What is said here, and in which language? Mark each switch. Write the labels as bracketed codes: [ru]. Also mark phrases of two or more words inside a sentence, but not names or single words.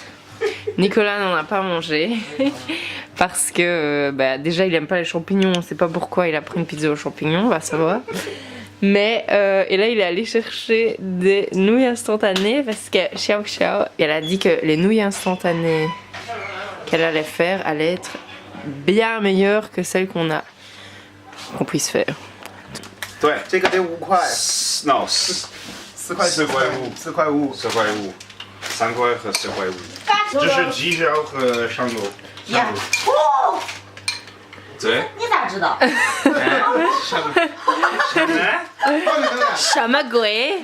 [fr] Nicolas n'en a pas mangé parce que déjà il aime pas les champignons, on sait pas pourquoi il a pris une pizza aux champignons, on va savoir. Mais et là il est allé chercher des nouilles instantanées parce que Xiao Xiao, elle a dit que les nouilles instantanées qu'elle allait faire allaient être bien meilleures que celles qu'on puisse faire. [zh] 对，这个得5块，no， 4块 4块5， 4块5 4块5，3块和4块5，这是鸡脚和上肉。呀，哦，对，你咋知道？什么鬼？